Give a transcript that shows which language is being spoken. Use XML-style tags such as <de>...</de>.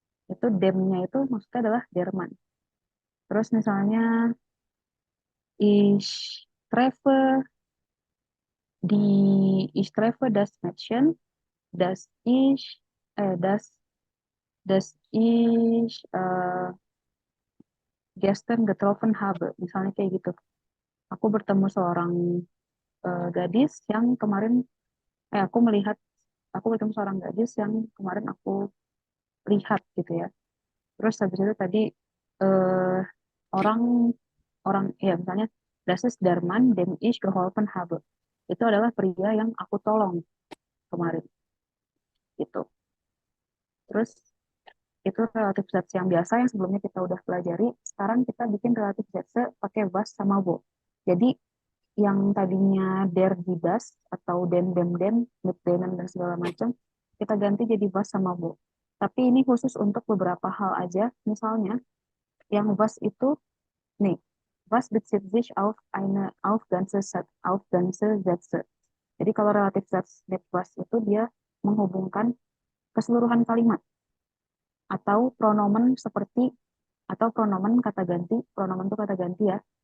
<id>Itu demnya itu maksudnya adalah Jerman. Terus misalnya</id> <de>ich treffe ich treffe das Mädchen, das ich eh das das ich gestern getroffen habe.</de> <id>Misalnya kayak gitu. Aku bertemu seorang gadis yang kemarin aku melihat aku bertemu seorang gadis yang kemarin aku lihat gitu ya. Terus habis itu tadi eh, orang orang ya misalnya</id> <de>das ist der Mann, dem ich geholfen habe.</de> <id>Itu adalah pria yang aku tolong kemarin gitu. Terus itu relatif zat yang biasa yang sebelumnya kita udah pelajari. Sekarang kita bikin relatif zat pakai was sama wo. Jadi yang tadinya der di das atau den dem den, mit denen dan segala macam, kita ganti jadi was sama wo. Tapi ini khusus untuk beberapa hal aja. Misalnya yang was itu nih,</id> <de>was bezieht sich auf eine auf ganze Sätze.</de> <id>Jadi kalau relatif zat mit was itu dia menghubungkan keseluruhan kalimat atau pronomen seperti atau pronomen kata ganti, pronomen itu kata ganti ya.</id>